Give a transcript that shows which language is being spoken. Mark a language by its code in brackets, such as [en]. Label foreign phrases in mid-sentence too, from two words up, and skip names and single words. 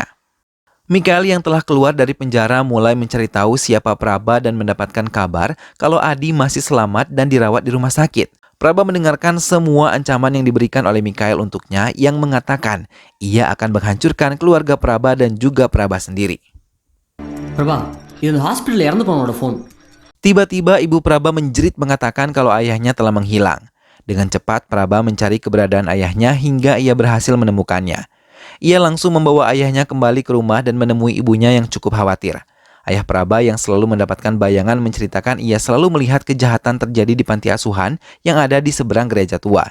[id] Mikhail yang telah keluar dari penjara mulai mencari tahu siapa Praba dan mendapatkan kabar kalau Adi masih selamat dan dirawat di rumah sakit. Praba mendengarkan semua ancaman yang diberikan oleh Mikhail untuknya yang mengatakan ia akan menghancurkan keluarga Praba dan juga Praba sendiri. [ta] பிரபா இது இந்த ஹாஸ்பிட்டலில் இறந்து போனோட ஃபோன். [id] Tiba-tiba ibu Praba menjerit mengatakan kalau ayahnya telah menghilang. Dengan cepat Praba mencari keberadaan ayahnya hingga ia berhasil menemukannya. Ia langsung membawa ayahnya kembali ke rumah dan menemui ibunya yang cukup khawatir. Ayah Praba yang selalu mendapatkan bayangan menceritakan ia selalu melihat kejahatan terjadi di panti asuhan yang ada di seberang gereja tua.